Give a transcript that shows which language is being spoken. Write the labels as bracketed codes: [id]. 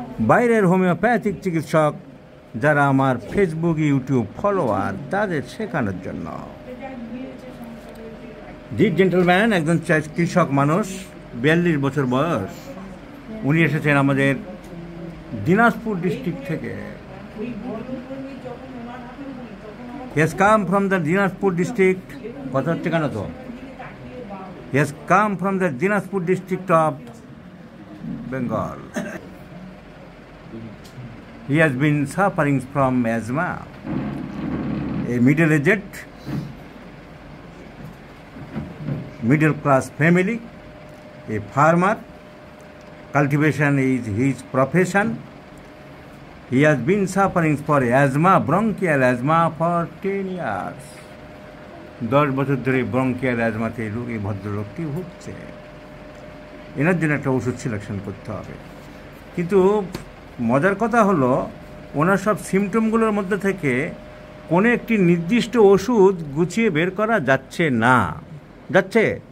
[bn] বাইরের হোমিওপ্যাথিক চিকিৎসক যারা আমার ফেসবুক ইউটিউব ফলোয়ার, তাদের শেখানোর জন্য। দিস জেন্টলম্যান একজন কৃষক মানুষ, 42 বছর বয়স। উনি এসেছেন আমাদের দিনাজপুর ডিস্ট্রিক্ট থেকে। [en] He has come from the Dinajpur district. [bn] কথা হচ্ছে কেন তো? [en] He has come from the Dinajpur district of Bengal. He has been suffering from asthma. A middle-aged, middle-class family, a farmer. Cultivation is his profession. He has been suffering for asthma, bronchial asthma for 10 years. [bn] 10 বছর ধরে bronchial অ্যাজমাতে এই ভদ্রলোকটি ভুগছে। এনার জন্য একটা ওষুধ selection করতে হবে। কিন্তু মজার কথা হলো, ওনার সব সিমটমগুলোর মধ্যে থেকে কোনো একটি নির্দিষ্ট ওষুধ গুছিয়ে বের করা যাচ্ছে না। যাচ্ছে?